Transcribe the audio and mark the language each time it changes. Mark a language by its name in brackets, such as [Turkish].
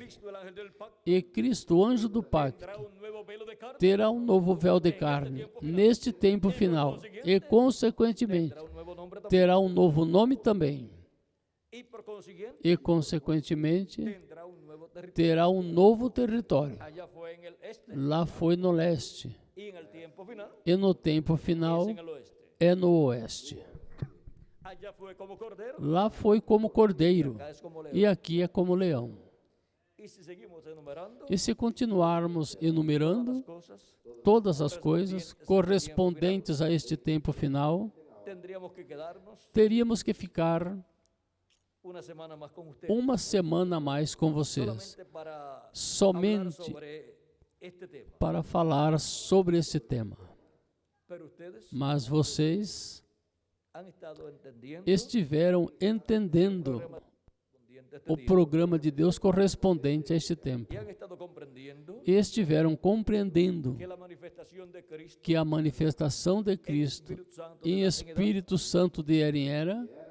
[Spanish] Cristo, el ángel del pacto, [Portuguese] E Cristo, o anjo do pacto, [Spanish] tendrá un nuevo velo de carne, [Portuguese] terá um novo véu de carne neste tempo final e, consequentemente, [Spanish] tendrá un nuevo nombre también, [Portuguese] terá um novo nome também [Spanish] y por consiguiente [Portuguese] e, consequentemente, [Spanish] tendrá un nuevo territorio. [Portuguese] terá um novo território. [Spanish] Allá fue en el este [Portuguese] Lá foi no leste [Spanish] y en el tiempo final [Portuguese] e no tempo [Spanish] es [Portuguese] final [Spanish] en el oeste. [Portuguese] é no oeste. [Spanish] Allá fue como cordero, [Portuguese] Lá foi como cordeiro [Spanish] acá es como león. [Portuguese] e aqui é como leão. [Spanish] Y si seguimos enumerando [Portuguese] E se continuarmos enumerando [Spanish] las cosas, [Portuguese] todas as coisas correspondentes a este tempo final, [Spanish] tendríamos que quedarnos [Portuguese] teríamos que ficar [Spanish] una semana más con ustedes, [Portuguese] uma semana a mais com vocês, [Spanish] solamente para hablar [Portuguese] somente [Spanish] sobre este tema. [Portuguese] para falar sobre esse tema. [Spanish] Pero ustedes [Portuguese] Mas vocês [Spanish] han estado entendiendo [Portuguese] estiveram entendendo o programa de Deus correspondente a este tempo. [Spanish] y han estado comprendiendo [Portuguese] E estiveram compreendendo [Spanish] que la manifestación de Cristo [Portuguese] que a manifestação de Cristo [Spanish] Espíritu Santo [Portuguese] em [Spanish] de la [Portuguese] Espírito Santo de era em era